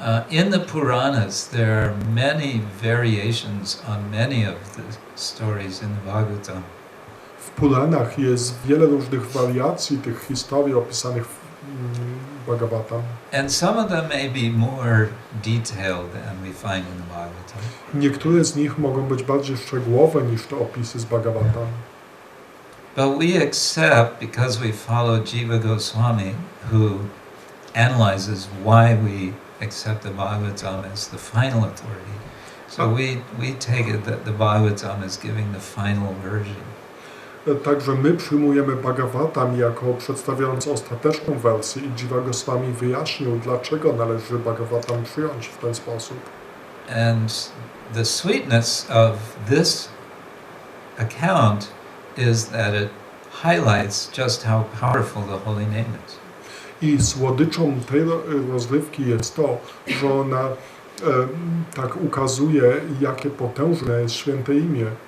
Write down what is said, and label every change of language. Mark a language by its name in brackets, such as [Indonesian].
[English] In the Puranas, there are many variations on many of the stories in the Bhagavatam. [Polish] W Puranach jest wiele różnych wariacji tych historii opisanych w Bhagavatam. [English] And some of them may be more detailed than we find in the Bhagavatam. [Polish] Niektóre z nich mogą być bardziej szczegółowe niż te opisy z Bhagavatam. [English] But we accept, because we follow Jiva Goswami, who analyzes why we accept the Bhagavatam as the final authority. So we take it that the Bhagavatam is giving the final version. [Polish] Także my przyjmujemy Bhagavatam jako przedstawiając ostateczną wersję i Jiva Goswami wyjaśnił, dlaczego należy Bhagavatam przyjąć w ten sposób. [English] And the sweetness of this account is that it highlights just how powerful the holy name is. [Polish] I słodyczą tej rozrywki jest to, że ona tak ukazuje, jakie potężne jest święte imię.